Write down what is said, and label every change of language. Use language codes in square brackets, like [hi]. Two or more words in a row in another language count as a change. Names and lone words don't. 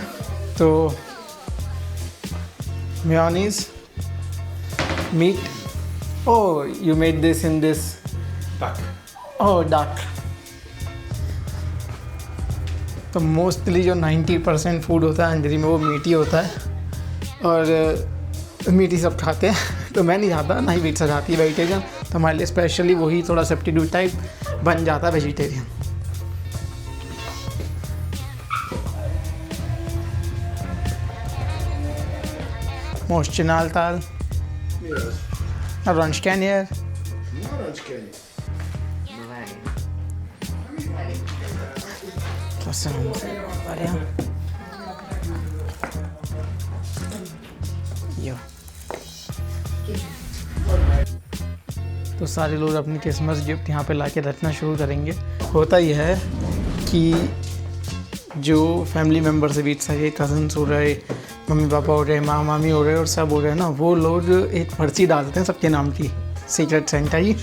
[en] तो mayonnaise, meat. Oh you made this in this Tak. Oh duck. [hi] तो मोस्टली जो 90% फूड होता है हंगरी में वो मीट ही होता है, और मीट ही सब खाते हैं। तो मैं नहीं खाता, ना ही वीट्सा खाती है वेजिटेरियन। तो हमारे लिए स्पेशली वही थोड़ा [en] substitute type [hi] बन जाता है वेजिटेरियन। [hu] Most csináltál? Mi az? Narancskenyér? Narancskenyér. Köszönöm szépen, várjál. यो। [hi] तो सारे लोग अपनी [en] Christmas gift [hi] यहाँ पे लाके रखना शुरू करेंगे। होता यह है कि जो [en] family member [hi] से वीट्सा के कज़न्स हो रहे, मम्मी पापा हो रहे, माँ मामी हो रहे और सब हो रहे हैं ना, वो लोग एक पर्ची डालते हैं सबके नाम की, [en] secret Santa [hi] की।